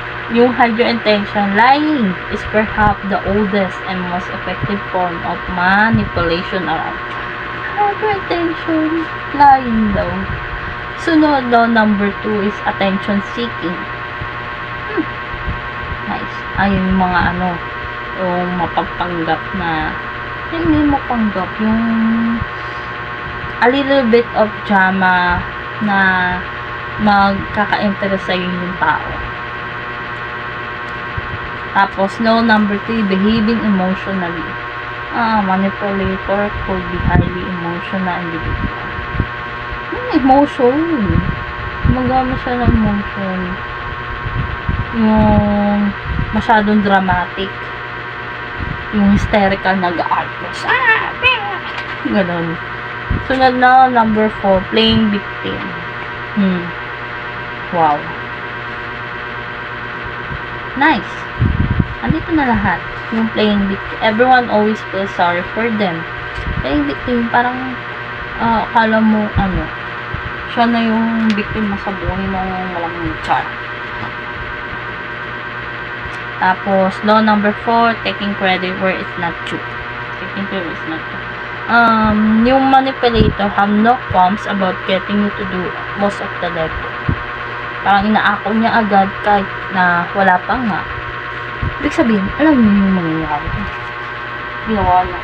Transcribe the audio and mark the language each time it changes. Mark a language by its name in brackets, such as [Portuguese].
[English] Yung hide your intention, lying is perhaps the oldest and most effective form of manipulation around. Hide your intention. Lying daw. [Filipino] Sunod daw, [English] number 2 is attention seeking. Nice. [Filipino] Ayun yung mga yung mapagpanggap na, hindi mapanggap, yung [English] a little bit of drama [Filipino] na magkaka-interest sa'yo yung tao. [English] Tapos, number 3, behaving emotionally. Manipulator could be highly emotional individual. Emotion. [Filipino] Magamit siya ng emotion. Yung masyadong dramatic. Yung hysterical nag-outburst. Ganon. [English] Sunod na, number 4, playing victim. Wow. [Filipino] Nice. Andito na lahat. Yung [English] playing victim. Everyone always feels sorry for them. [Filipino] Playing victim, parang akala mo, siya na yung victim mo sa buhay ng malamang char. [English] Tapos, law number 4, taking credit where it's not true. Taking credit where it's not true. Yung manipulator have no qualms about getting you to do most of the effort. [Filipino] Parang inaako niya agad kahit na wala pa nga. Ibig sabihin, alam niyo yung mangyayari. Ginawa niya.